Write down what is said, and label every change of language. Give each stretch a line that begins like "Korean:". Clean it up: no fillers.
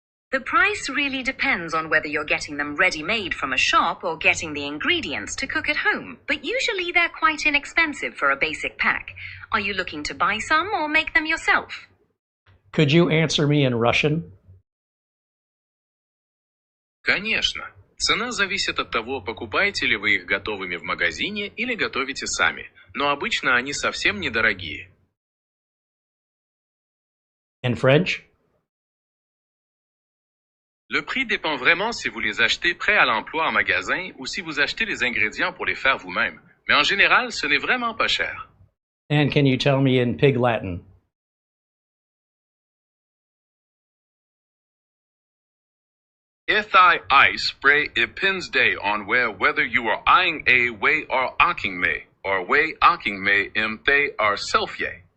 English: The price really depends on whether you're getting them ready-made from a shop or getting the ingredients to cook at home, but usually they're quite inexpensive for a basic pack. Are you looking to buy some or make them yourself? Could you answer me in Russian?
Russian: Конечно. Цена зависит от того, покупаете ли вы их готовыми в магазине или готовите сами, но обычно они совсем недорогие.
English: In French?
French: Le prix dépend vraiment si vous les achetez prêts à l'emploi en magasin ou si vous achetez les ingrédients pour les faire vous-même. Mais en général, ce n'est vraiment pas cher.
English: And can you tell me in Pig Latin? If I spray a pin's day on whether you are eyeing a way or aching me, or way aching me im they are self ye.